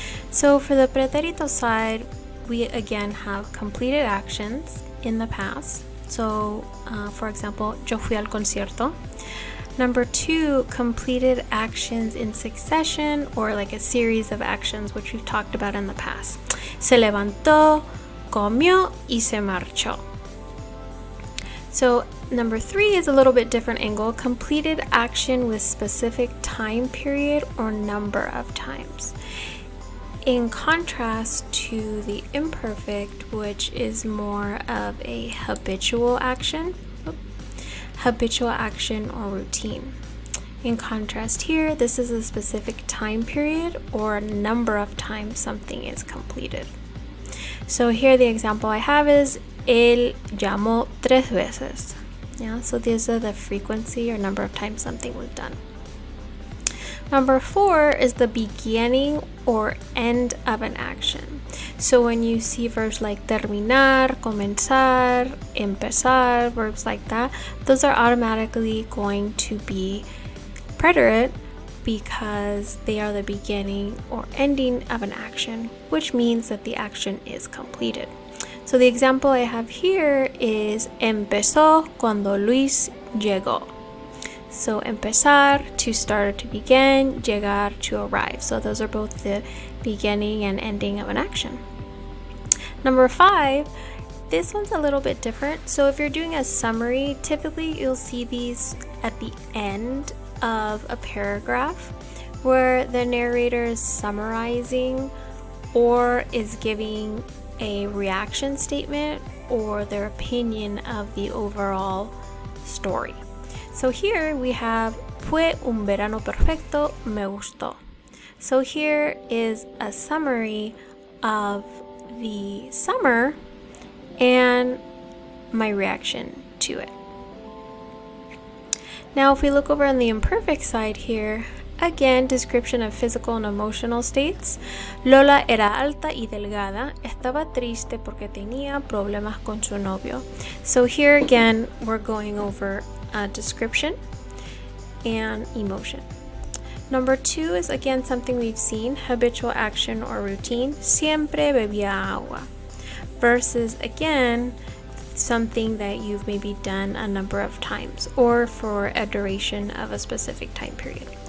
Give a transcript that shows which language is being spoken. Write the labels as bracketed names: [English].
[English] So for the pretérito side, we again have completed actions in the past. So for example, [Spanish] yo fui al concierto. [English] Number 2, completed actions in succession or like a series of actions which we've talked about in the past. [Spanish] Se levantó, comió y se marchó. [English] So number 3 is a little bit different angle, completed action with specific time period or number of times. In contrast to the imperfect, which is more of a habitual action or routine. In contrast here, this is a specific time period or number of times something is completed. So here the example I have is [Spanish] él llamó 3 veces. [English] Yeah, so these are the frequency or number of times something was done. Number 4 is the beginning or end of an action. So when you see verbs like terminar, comenzar, empezar, verbs like that, those are automatically going to be preterite because they are the beginning or ending of an action, which means that the action is completed. So the example I have here is [Spanish] empezó cuando Luis llegó. [English] So empezar, to start or to begin, llegar, to arrive. So those are both the beginning and ending of an action. Number 5, this one's a little bit different. So if you're doing a summary, typically you'll see these at the end of a paragraph where the narrator is summarizing or is giving a reaction statement or their opinion of the overall story. So here we have [Spanish] fue un verano perfecto, me gustó. [English] So here is a summary of the summer and my reaction to it. Now if we look over on the imperfect side here, again, description of physical and emotional states. [Spanish] Lola era alta y delgada. Estaba triste porque tenía problemas con su novio. [English] So here again, we're going over a description and emotion. Number 2 is again something we've seen, habitual action or routine. [Spanish] Siempre bebía agua. [English] Versus again, something that you've maybe done a number of times or for a duration of a specific time period.